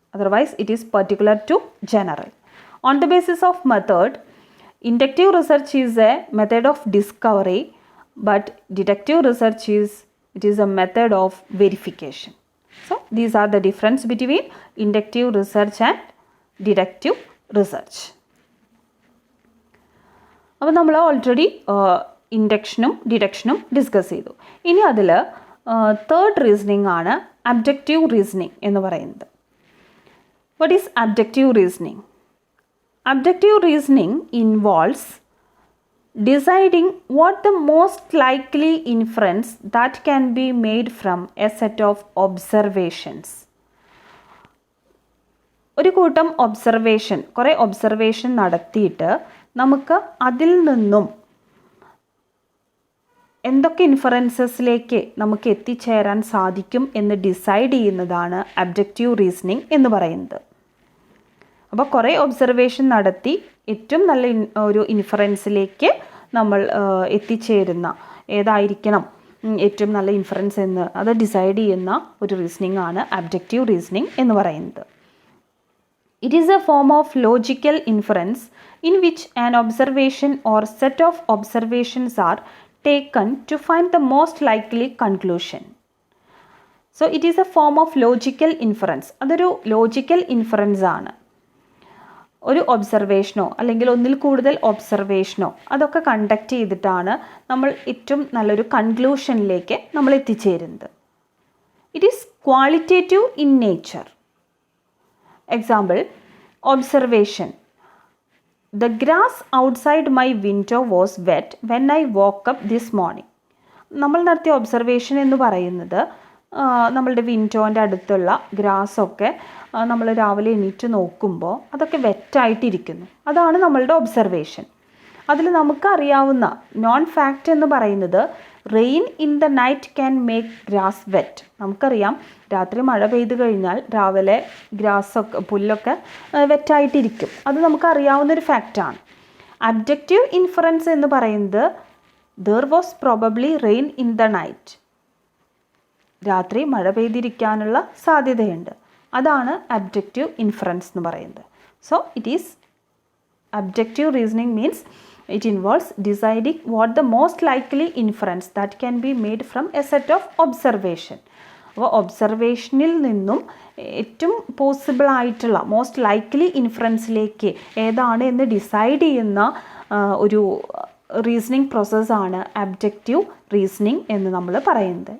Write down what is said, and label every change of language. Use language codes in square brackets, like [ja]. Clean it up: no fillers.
[en] Otherwise it is particular to general. On the basis of method, inductive research is a method of discovery but deductive research is a method of verification. So these are the difference between inductive research and deductive research. [ml] അപ്പോൾ നമ്മൾ already ഇൻഡക്ഷനും ഡിഡക്ഷനും discuss ചെയ്തു. ഇനി അതിൽ third reasoning ആണ് abductive reasoning എന്ന് പറയുന്നത്. [en] What is abductive reasoning? Abductive reasoning involves deciding what the most likely inference that can be made from a set of observations. [ml] ഒരു കൂട്ടം ഒബ്സർവേഷൻ, കുറേ ഒബ്സർവേഷൻ നടത്തിയിട്ട് നമുക്ക് അതിൽ നിന്നും എന്തൊക്കെ ഇൻഫറൻസസിലേക്ക് നമുക്ക് എത്തിച്ചേരാൻ സാധിക്കും എന്ന് ഡിസൈഡ് ചെയ്യുന്നതാണ് അബ്ഡക്റ്റീവ് റീസണിംഗ് എന്ന് പറയുന്നത്. അപ്പോൾ കുറേ ഒബ്സർവേഷൻ നടത്തി ഏറ്റവും നല്ല ഒരു ഇൻഫറൻസിലേക്ക് നമ്മൾ എത്തിച്ചേരുന്ന ഏതായിരിക്കണം ഏറ്റവും നല്ല ഇൻഫറൻസ് എന്ന് അത് ഡിസൈഡ് ചെയ്യുന്ന ഒരു റീസണിംഗ് ആണ് അബ്ഡക്റ്റീവ് റീസണിംഗ് എന്ന് പറയുന്നത്. [en] It is a form of logical inference in which an observation or set of observations are taken to find the most likely conclusion. So it is a form of logical inference. [ml] അതൊരു logical inference ആണ്. ഒരു ഒബ്സർവേഷനോ അല്ലെങ്കിൽ ഒന്നിൽ കൂടുതൽ ഒബ്സർവേഷനോ അതൊക്കെ conduct ചെയ്തിട്ടാണ് നമ്മൾ ഏറ്റവും നല്ലൊരു കൺക്ലൂഷനിലേക്ക് നമ്മൾ എത്തിച്ചേരുന്നത്. [en] It is qualitative in nature. Example, observation. The grass outside my window was wet when I woke up this morning. [ml] നമ്മൾ നടത്തിയ ഒബ്സർവേഷൻ എന്ന് പറയുന്നത് നമ്മളുടെ വിൻഡോൻ്റെ അടുത്തുള്ള ഗ്രാസൊക്കെ നമ്മൾ രാവിലെ എണീറ്റ് നോക്കുമ്പോൾ അതൊക്കെ വെറ്റായിട്ടിരിക്കുന്നു. അതാണ് നമ്മളുടെ ഒബ്സർവേഷൻ. അതിൽ നമുക്കറിയാവുന്ന നോൺ ഫാക്റ്റ് എന്ന് പറയുന്നത് [en] Rain in the night can make grass wet. [ml] നമുക്കറിയാം രാത്രി മഴ പെയ്തു കഴിഞ്ഞാൽ രാവിലെ ഗ്രാസൊക്കെ പുല്ലൊക്കെ വെറ്റായിട്ടിരിക്കും. അത് നമുക്കറിയാവുന്നൊരു ഫാക്റ്റാണ്. അബ്ജക്റ്റീവ് ഇൻഫറൻസ് എന്ന് പറയുന്നത് [en] There was probably rain in the night. [ml] രാത്രി മഴ പെയ്തിരിക്കാനുള്ള സാധ്യതയുണ്ട്. അതാണ് അബ്ജക്റ്റീവ് ഇൻഫറൻസ് എന്ന് പറയുന്നത്. [en] So it is abductive reasoning means it involves deciding what the most likely inference that can be made from a set of observation. [ml] അപ്പോൾ ഒബ്സർവേഷനിൽ നിന്നും ഏറ്റവും possible ആയിട്ടുള്ള മോസ്റ്റ് ലൈക്ലി ഇൻഫറൻസിലേക്ക് ഏതാണ് എന്ന് ഡിസൈഡ് ചെയ്യുന്ന ഒരു റീസണിങ് പ്രോസസ്സാണ് അബ്ജക്റ്റീവ് റീസണിങ് എന്ന് നമ്മൾ പറയുന്നത്.